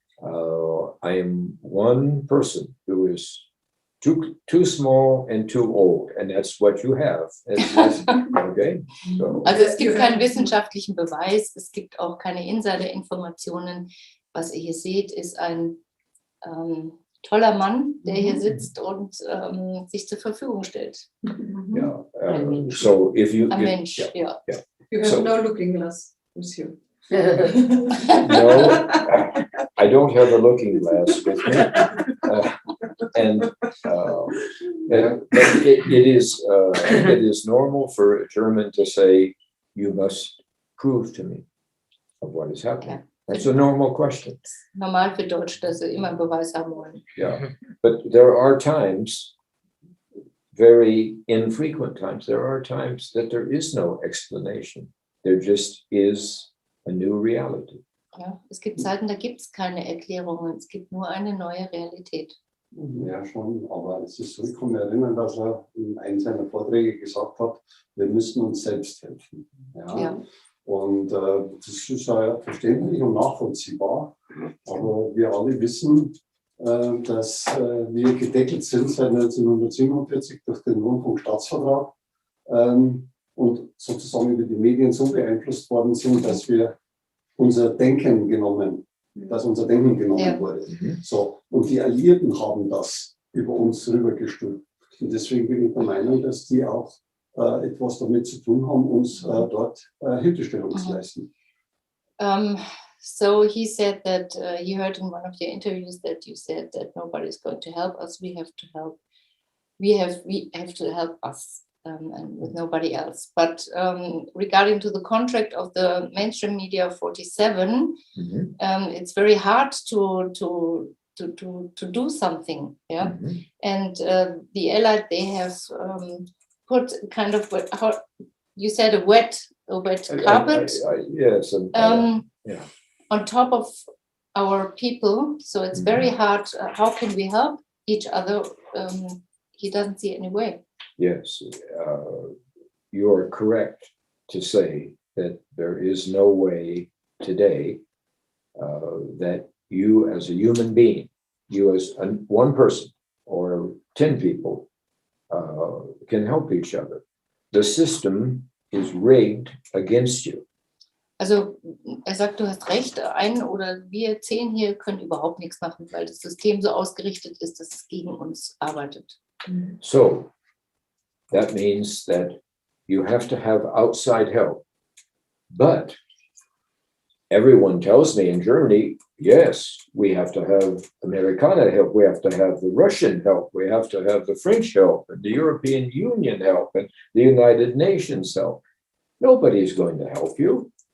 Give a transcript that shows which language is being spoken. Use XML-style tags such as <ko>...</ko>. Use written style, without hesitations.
<en>I am one person who is too small and too old, and that's what you have. Okay? So.</en> <de>Also es gibt keinen wissenschaftlichen Beweis, es gibt auch keine Insider-Informationen. Was ihr hier seht, ist ein toller Mann, der hier sitzt und sich zur Verfügung stellt.</de> <en>Yeah. So if you...</en> <de>Ein Mensch, ja.</de> <en>You have no looking glass, monsieur. No, I don't have a looking glass with me. It is normal for a German to say, you must prove to me of what is happening. Okay. That's a normal question.</en> <de>Normal für Deutsch, dass sie immer Beweis haben wollen.</de> <en>Yeah, but there are times, very infrequent times, there are times that there is no explanation. There just is a new reality.</en> <de>Ja, es gibt Zeiten, da gibt es keine Erklärungen, es gibt nur eine neue Realität. Ja, schon, aber es ist so, ich kann mich erinnern, dass er in einem seiner Vorträge gesagt hat, wir müssen uns selbst helfen. Ja. Und das ist ja verständlich und nachvollziehbar, aber wir alle wissen, dass wir gedeckelt sind seit 1947 durch den Rundfunkstaatsvertrag und sozusagen über die Medien so beeinflusst worden sind, dass unser Denken genommen wurde. So, und die Alliierten haben das über uns rübergestülpt. Und deswegen bin ich der Meinung, dass die auch etwas damit zu tun haben, uns dort Hilfestellung zu leisten.</de> <en>So he said that he heard in one of your interviews that you said that nobody is going to help us. We have to help. We have to help us and with nobody else. But regarding to the contract of the mainstream media 47, it's very hard to do something. Yeah, and the Allied, they have put kind of how you said a wet carpet. Yes. On top of our people, so it's very hard. How can we help each other? He doesn't see any way. Yes, you are correct to say that there is no way today that you as a human being, you as one person or 10 people can help each other. The system is rigged against you.</en> <de>Also er sagt, du hast recht, ein oder wir 10 hier können überhaupt nichts machen, weil das System so ausgerichtet ist, dass es gegen uns arbeitet.</de> <en>So that means that you have to have outside help. But everyone tells me in Germany, yes, we have to have</en> <de>Amerikanische</de> <en>help, we have to have the Russian help, we have to have the French help, and the European Union help, and the United Nations help. Nobody's going to help you.</en>